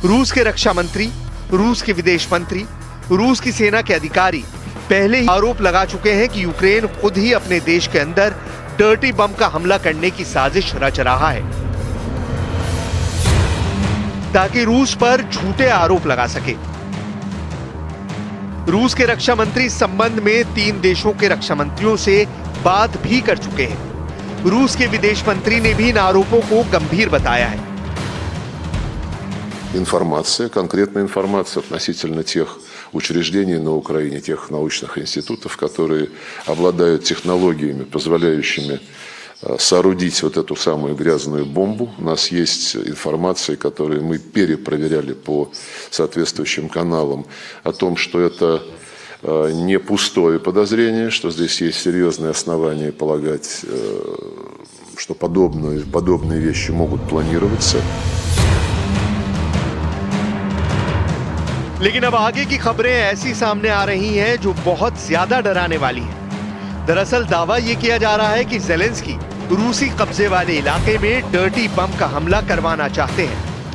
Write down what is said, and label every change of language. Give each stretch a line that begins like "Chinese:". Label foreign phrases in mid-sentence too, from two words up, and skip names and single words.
Hindi: रूस के रक्षा मंत्री, रूस के विदेश मंत्री, रूस की सेना के अधिकारी पहले ही आरोप लगा चुके हैं कि यूक्रेन खुद ही अपने देश के अंदर
English: dirty bomb
Hindi: का हमला करने की साजिश रच रहा है ताकि रूस पर झूठे आरोप लगा सके। रूस के रक्षा मंत्री इस संबंध में 3 देशों के रक्षा मंत्रियों से बात भी कर चुके हैं। रूस के विदेश मंत्री ने भी इन आरोपों को गंभीर बताया है।
Russian: Конкретная информация относительно тех учреждений на Украине, тех научных институтов, которые обладают технологиями, позволяющими соорудить вот эту самую грязную бомбу. У нас есть информация, которую мы перепроверяли по соответствующим каналам, о том, что это не пустое подозрение, что здесь есть серьезные основания полагать, что подобные вещи могут планироваться.
Hindi: लेकिन अब आगे की खबरें ऐसी सामने आ रही हैं जो बहुत ज्यादा डराने वाली हैं। दरअसल दावा यह किया जा रहा है कि ज़ेलेंस्की रूसी कब्जे वाले इलाके में
English: dirty bomb
Hindi: का हमला करवाना चाहते हैं।